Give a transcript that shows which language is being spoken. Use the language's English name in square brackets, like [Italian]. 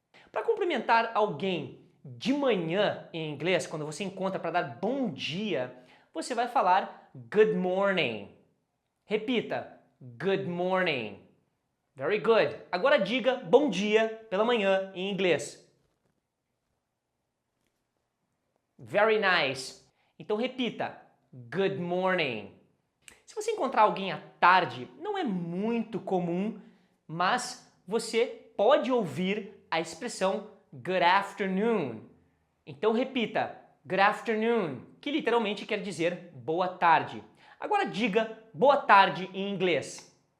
[Portuguese] Para cumprimentar alguém de manhã em inglês, quando você encontra para dar bom dia, você vai falar [English] good morning. [Portuguese] Repita, [English] good morning. Very good. [Portuguese] Agora diga bom dia pela manhã em inglês. [English] Very nice. [Portuguese] Então repita, [English] good morning. [Portuguese] Se você encontrar alguém à tarde, não é muito comum, mas você pode ouvir a expressão [English] good afternoon. [Portuguese] Então repita, [English] good afternoon, [Portuguese] que literalmente quer dizer boa tarde. Agora diga boa tarde em inglês.